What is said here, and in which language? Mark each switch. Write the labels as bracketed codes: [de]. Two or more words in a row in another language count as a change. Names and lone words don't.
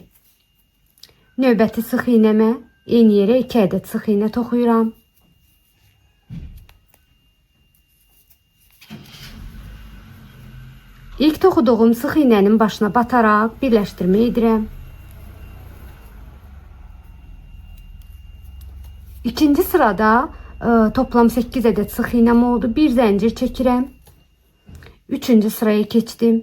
[az] Növbəti sıx iğnəmə eyni yerə 2 ədəd sıx iğnə toxuyuram. İlk toxuduğum sıx iğnənin başına bataraq birləşdirmə edirəm. [tr] İkinci sırada toplam 8 adet sık iğnem oldu. [az] Bir zincir çəkirəm. Üçüncü sıraya keçdim.